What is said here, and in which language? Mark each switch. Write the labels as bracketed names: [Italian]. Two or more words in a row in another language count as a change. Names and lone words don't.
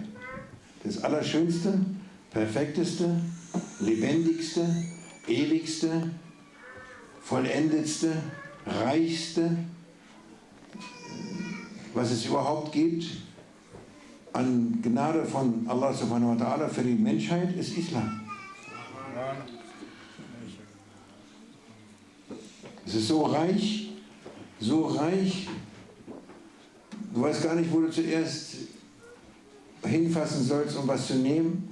[German] Das Allerschönste, Perfekteste, Lebendigste, Ewigste, Vollendetste, Reichste, was es überhaupt gibt, an Gnade von Allah [Arabic] سبحانه وتعالى [German] für die Menschheit, ist Islam. Es ist so reich, du weißt gar nicht, wo du zuerst hinfassen sollst, um was zu nehmen.